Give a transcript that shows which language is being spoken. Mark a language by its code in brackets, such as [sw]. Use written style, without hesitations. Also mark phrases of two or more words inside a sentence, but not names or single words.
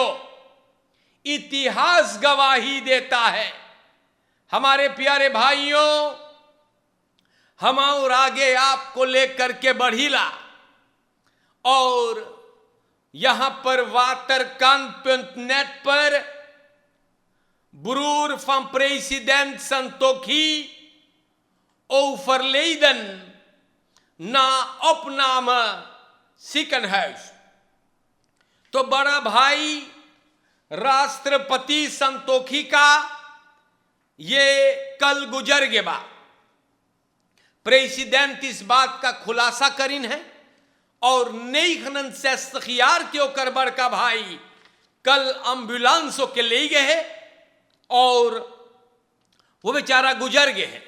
[hns] इतिहास गवाही देता है। हमारे प्यारे भाइयों, हम और आगे आपको लेकर के बढ़ीला और यहां पर वाटरकांत.नेट पर [nl] Broer van president Santokhi overleden na opname ziekenhuis। [hns] तो बड़ा भाई राष्ट्रपति संतोखी का ये कल गुजर गया। प्रेसिडेंट इस बात का खुलासा करीन है और नई खनन से सखियार के ओकर बड़का भाई कल एम्बुलेंसों के ले गए हैं और वो बेचारा गुजर गए हैं।